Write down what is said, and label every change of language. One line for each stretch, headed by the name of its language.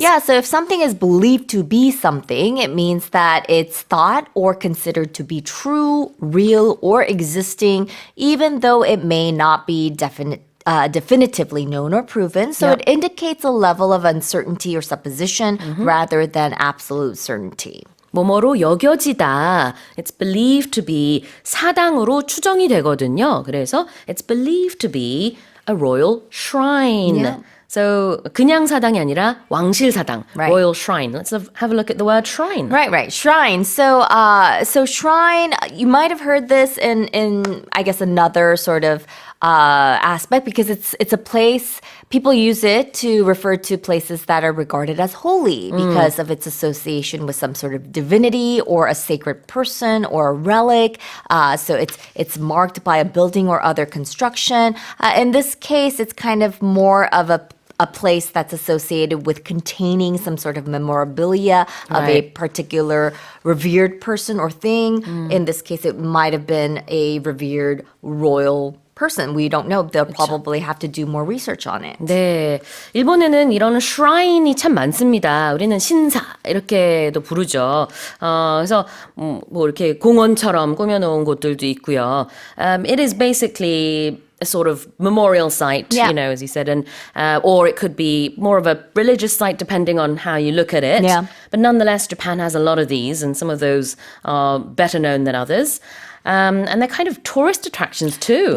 English: Yeah, so if something is believed to be something, it means that it's thought or considered to be true, real, or existing, even though it may not be definitively known or proven. So it indicates a level of uncertainty or supposition rather than absolute certainty.
Korean: 뭐뭐로 여겨지다.
English: It's believed to be
Korean: 사당으로 추정이 되거든요.
English: 그래서 it's believed to be a royal shrine. Yeah.
Korean: So 그냥 사당이 아니라 왕실 사당, royal shrine.
English: Let's have a look at the word shrine. Right. Shrine. So shrine, you might have heard this in I guess another sort of aspect, because it's a place, people use it to refer to places that are regarded as holy because of its association with some sort of divinity or a sacred person or a relic. So it's marked by a building or other construction. In this case, it's kind of more of a place that's associated with containing some sort of memorabilia of a particular revered person or thing. In this case, it might have been a revered royal person. We don't know. They'll probably have to do more research on it.
Korean: 네, 일본에는 이런 shrine이 참 많습니다. 우리는 신사 이렇게도 부르죠. 그래서 뭐 이렇게 공원처럼 꾸며놓은 곳들도 있고요.
English: It is basically a sort of memorial site, as you said, and or it could be more of a religious site depending on how you look at it. Yeah. But nonetheless, Japan has a lot of these, and some of those are better known than others. And they're kind of tourist attractions too.